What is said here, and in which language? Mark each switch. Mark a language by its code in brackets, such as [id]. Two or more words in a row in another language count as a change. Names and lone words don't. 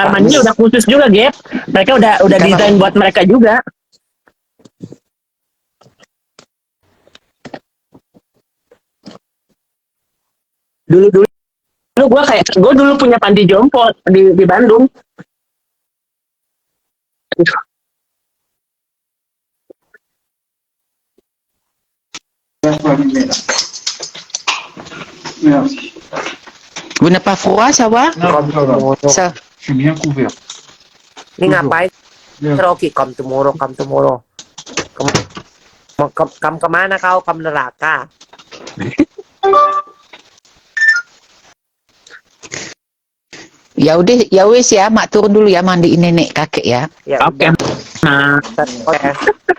[id] bapak. mandi udah khusus juga, Gap. Mereka udah Kamar- desain buat mereka juga. Dulu gue dulu punya panti jompo di Bandung. [fr] Merde. Vous n'avez pas froid, ça va? [en] Come tomorrow. [fr] Ça. Je suis bien couvert. [id] Ini ngapain? Ya. [en] Rocky, come tomorrow, come tomorrow. [id] Kamu kemana kau? Kamu neraka. Ya udah, [jv] ya wes [id] ya, mak turun dulu ya mandiin nenek kakek ya. Ya Oke. udah.